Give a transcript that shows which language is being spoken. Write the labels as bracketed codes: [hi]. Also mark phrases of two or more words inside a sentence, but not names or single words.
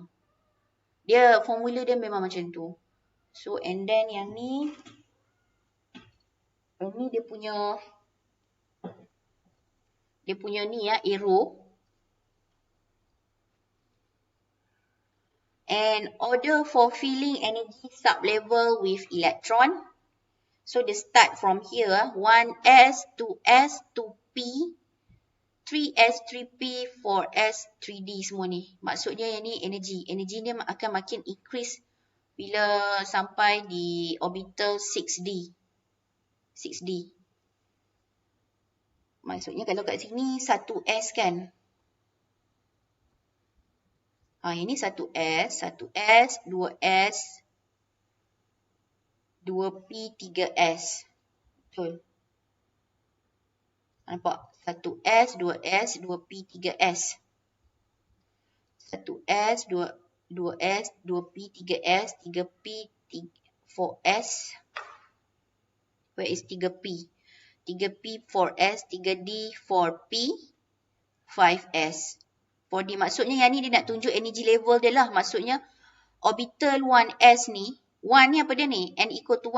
[ms] Dia, formula dia memang macam tu. [en] So and then [ms] yang ni. Ini dia punya ni arrow. [en] And order for filling energy sublevel with electron. So they start from here, 1s, 2s, 2p, 3s, 3p, 4s, [ms] 3d semua ni. Maksudnya yang ni energy. Energy dia akan makin increase bila sampai di orbital 6d. 6d. Maksudnya kalau kat sini 1s kan. Yang ni 1s, 1s, 2s, 2p, 3s. Betul. Nampak? 1s, 2s, 2p, 3s. 1s, 2s, 2p, 3s, 3p, 4s. [en] Where is 3p? 3p, 4s, 3d, 4p, 5s. 4d. [ms] Maksudnya yang ni dia nak tunjuk [en] energy level [ms] dia lah. Maksudnya orbital 1s ni. 1 ni apa dia ni? [en] N equal to 1.